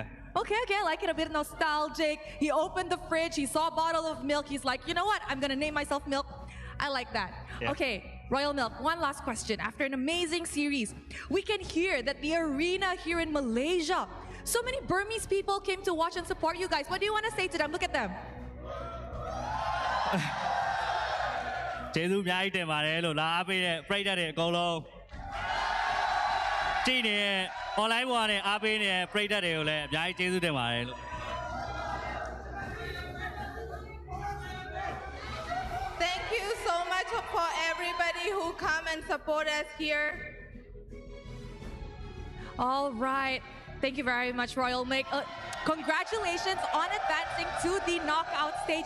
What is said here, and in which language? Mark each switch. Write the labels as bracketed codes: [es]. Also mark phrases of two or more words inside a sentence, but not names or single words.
[en] Okay, I like it, a bit nostalgic. He opened the fridge, he saw a bottle of milk. He's like, you know what? I'm gonna name myself Milk. I like that. Yeah. Okay, Royal Milk, one last question. After an amazing series, we can hear that the arena here in Malaysia, so many Burmese people came to watch and support you guys. What do you want to say to them? Look at them. [my] ကျေးဇူးအများကြီးတင်ပါတယ်လို့လာအားပေးတဲ့ပရိသတ်တွေအကုန်လုံးကြည့်နေတဲ့ online ပေါ်ကနေအားပေးနေတဲ့ပရိသတ်တွေကိုလည်းအများကြီးကျေးဇူးတင်ပါတယ်လို့ [en] Thank you so much for everybody who come and support us here. All right. Thank you very much, Royal Milk. Congratulations on advancing to the knockout stage.